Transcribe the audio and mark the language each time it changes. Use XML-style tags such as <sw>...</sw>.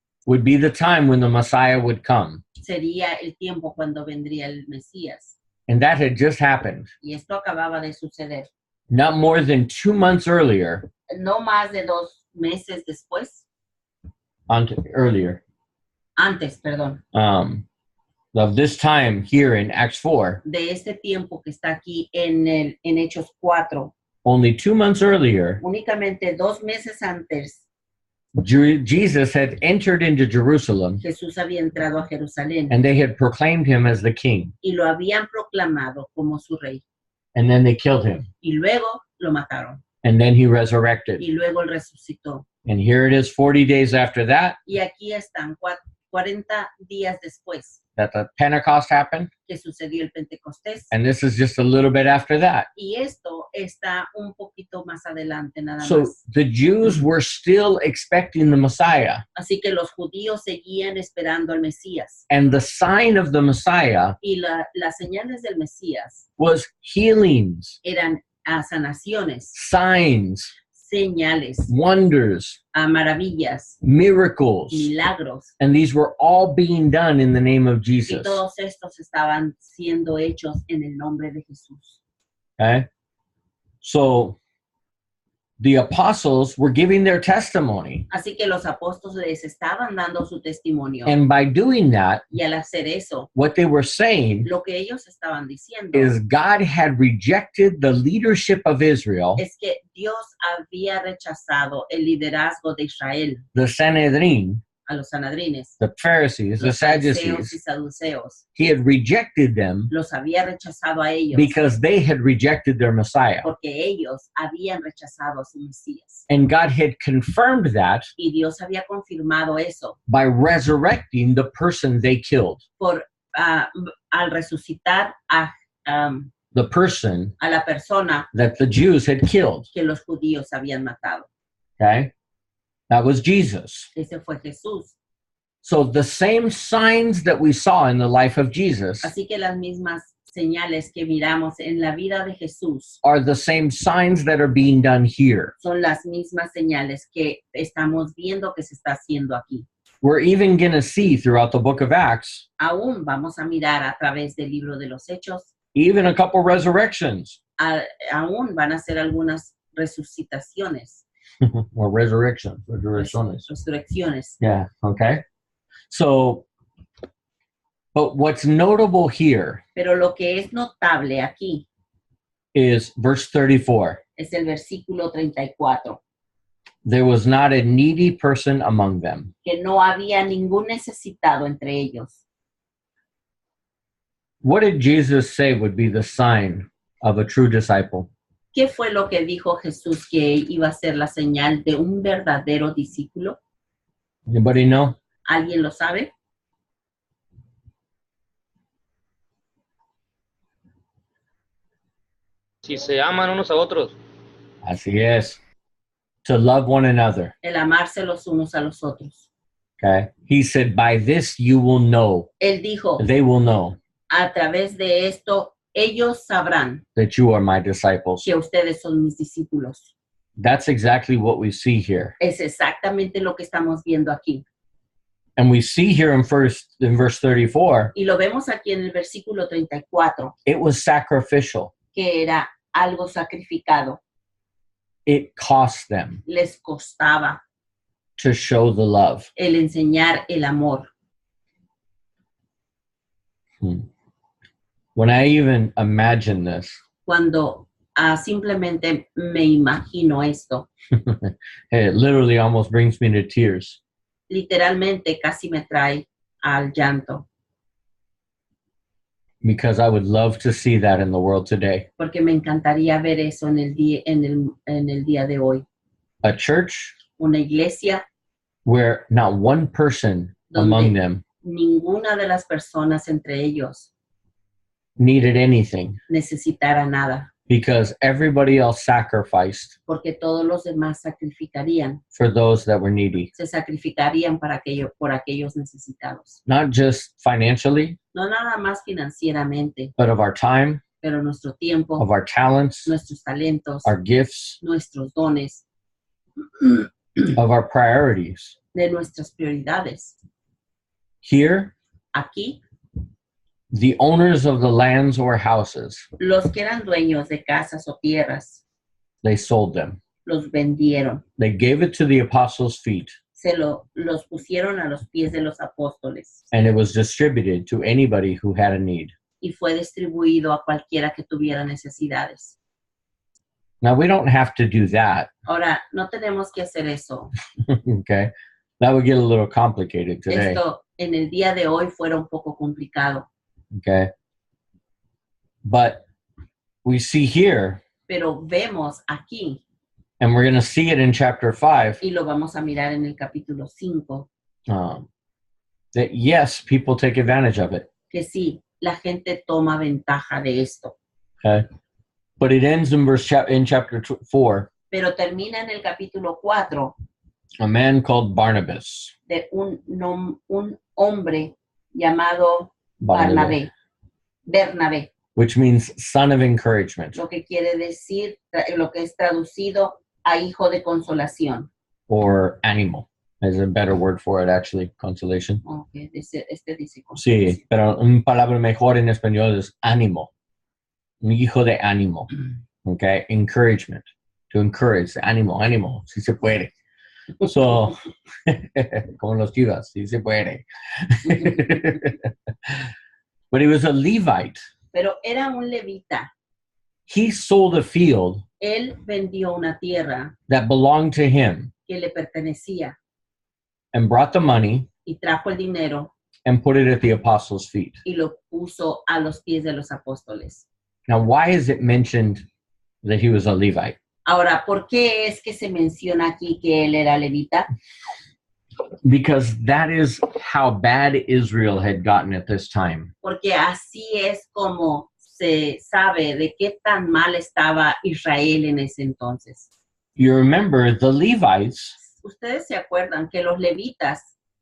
<en>would be the time when the Messiah would come.</en> <es>sería el tiempo cuando vendría el Mesías.</es> <en>And that had just happened.</en> <es>Y esto acababa de suceder.</es> <en>Not more than 2 months earlier,</en> <es>No más de 2 meses después, antes, perdón,</es> <en>of this time here in Acts 4,</en> <es>de este tiempo que está aquí en Hechos 4,</es> <en>only 2 months earlier,</en> <es>únicamente 2 meses antes,</es> <en>Jesus had entered into Jerusalem</en> <es>Jesús había entrado a Jerusalén</es> <en>and they had proclaimed him as the king.</en> <es>y lo habían proclamado como su rey.</es> <en>And then they killed him.</en> <es>Y luego lo mataron.</es> <en>And then he resurrected.</en> <es>Y luego él resucitó.</es> <en>And here it is 40 days after that,</en> <es>Y aquí están 40 días después</es> <en>that the Pentecost happened.</en> <es>que sucedió el Pentecostés.</es> <en>And this is just a little bit after that.</en> <es>Y esto está un poquito más adelante nada</es> <en>So</en> <es>más.</es> <en>the Jews were still expecting the Messiah.</en> <es>Así que los judíos seguían esperando al Mesías.</es> <en>And the sign of the Messiah</en> <es>Y las señales del Mesías</es> <en>was healings,</en> <es>eran sanaciones,</es> <en>signs,</en> <es>señales,</es> <en>wonders,</en> <es>maravillas,</es> <en>miracles.</en> <es>milagros.</es> <en>And these were all being done in the name of</en> <es>Y</es> <en>Jesus.</en> <es>todos estos estaban siendo hechos en el nombre de Jesús.</es> <en>Okay? So the apostles were giving their testimony.</en> <es>Así que los apóstoles estaban dando su testimonio.</es> <en>And by doing that,</en> <es>Y al hacer eso,</es> <en>what they were saying</en> <es>lo que ellos estaban diciendo</es> <en>is God had rejected the leadership of Israel,</en> <es>es que Dios había rechazado el liderazgo de Israel,</es> <en>the Sanhedrin,</en> <es>a los sanadrines,</es> <en>the Pharisees, the</en> <es>los fariseos y</es> <en>Sadducees.</en> <es>saduceos.</es> <en>He had rejected them</en> <es>Los había rechazado a ellos</es> <en>because they had rejected their Messiah.</en> <es>porque ellos habían rechazado a su Mesías.</es> <en>And God had confirmed that</en> <es>Y Dios había confirmado eso</es> <en>by resurrecting the person they killed,</en> <es>al resucitar a</es> <en>the person</en> <es>la persona</es> <en>that the Jews had killed.</en> <es>que los judíos habían matado.</es> <en>Okay? That was Jesus.</en> <es>Ese fue Jesús.</es> <en>So the same signs that we saw in the life of Jesus</en> <es>Así que las mismas señales que miramos en la vida de Jesús</es> <en>are the same signs that are being done here.</en> <es>son las mismas señales que estamos viendo que se está haciendo aquí.</es> <en>We're even going to see throughout the book of Acts,</en> <es>Aún vamos a mirar a través del libro de los Hechos,</es> <en>even a couple resurrections</en> <es>aún van a ser algunas resucitaciones, or resurrecciones. resurrecciones.</es> <en>Yeah, okay. So, but what's notable here</en> <es>Pero lo que es notable aquí</es> <en>is verse 34.</en> <es>es el versículo 34,</es> <en>There was not a needy person among them.</en> <es>que no había ningún necesitado entre ellos.</es> <en>What did Jesus say would be the sign of a true disciple?</en> <es>¿Qué fue lo que dijo Jesús que iba a ser la señal de un verdadero discípulo?</es> <en>Anybody know?</en> <es>¿Alguien lo sabe? Si se aman unos a otros. Así es.</es> <en>To love one another.</en> <es>El amarse los unos a los otros.</es> <en>Okay. He said, by this you will know,</en> <es>Él dijo,</es> <en>they will know</en> <es>a través de esto, ellos sabrán</es> <en>that you are my disciples.</en> <es>que ustedes son mis discípulos.</es> <en>That's exactly what we see here.</en> <es>Es exactamente lo que estamos viendo aquí.</es> <en>And we see here in verse 34,</en> <es>Y lo vemos aquí en el versículo 34,</es> <en>it was sacrificial.</en> <es>que era algo sacrificado.</es> <en>It cost them</en> <es>Les costaba</es> <en>to show the love.</en> <es>el enseñar el amor.</es> <en>When I even imagine this,</en> <es>Cuando simplemente me imagino esto,</es> <en>it literally almost brings me to tears.</en> <es>literalmente casi me trae al llanto,</es> <en>Because I would love to see that in the world today.</en> <es>porque me encantaría ver eso en el día de hoy.</es> <en>A church</en> <es>Una iglesia</es> <en>where not one person among them</en> <es>ninguna de las personas entre ellos</es> <en>needed anything</en> <es>necesitara nada,</es> <en>because everybody else sacrificed</en> <es>porque todos los demás sacrificarían,</es> <en>for those that were needy.</en> <es>se sacrificarían por aquellos necesitados.</es> <en>Not just financially,</en> <es>No nada más financieramente,</es> <en>but of our time,</en> <es>pero nuestro tiempo,</es> <en>of our talents,</en> <es>nuestros talentos,</es> <en>our gifts,</en> <es>nuestros dones,</es> <en>of our priorities.</en> <es>de nuestras prioridades.</es> <en>Here,</en> <es>Aquí,</es> <en>the owners of the lands or houses,</en> <es>los que eran dueños de casas o tierras,</es> <en>they sold them.</en> <es>los vendieron,</es> <en>They gave it to the apostles' feet,</en> <es>los pusieron a los pies de los apóstoles</es> <en>and it was distributed to anybody who had a need.</en> <es>y fue distribuido a cualquiera que tuviera necesidades.</es> <en>Now, we don't have to do that,</en> <es>Ahora, no tenemos que hacer eso.</es> <en>okay? That would get a little complicated today,</en> <es>Esto en el día de hoy fuera un poco complicado,</es> <en>okay? But we see here,</en> <es>pero vemos aquí,</es> <en>and we're going to see it in chapter 5,</en> <es>y lo vamos a mirar en el capítulo 5,</es> <en>that yes, people take advantage of it,</en> <es>que sí, la gente toma ventaja de esto.</es> <en>okay? But it ends in chapter 4,</en> <es>Pero termina en el capítulo 4</es> <en>a man called Barnabas.</en> <es>de un hombre llamado Bernabé,</es> <en>Which means son of encouragement,</en> <es>lo que quiere decir, lo que es traducido a hijo de consolación.</es> <en>or animal is a better word for it, actually, consolation.</en> <es>Okay, dice Sí, pero una palabra mejor en español es ánimo. Un hijo de ánimo.</es> <en>Okay? Encouragement. To encourage.</en> <es>Ánimo. Si se puede. So, como los chivas, si se puede.</es> <en>But he was a Levite.</en> <es>Pero era un levita.</es> <en>He sold a field</en> <es>Él vendió una tierra</es> <en>that belonged to him</en> <es>que le pertenecía</es> <en>and brought the money</en> <es>y trajo el dinero</es> <en>and put it at the apostles' feet.</en> <es>y lo puso a los pies de los apóstoles.</es> <en>Now, why is it mentioned that he was a Levite?</en> <es>Ahora, ¿por qué es que se menciona aquí que él era levita?</es> <en>Because that is how bad Israel had gotten at this time.</en> <es>Porque así es como se sabe de qué tan mal estaba Israel en ese entonces.</es> <en>You remember the Levites</en> <es>Ustedes se acuerdan que los levitas</es>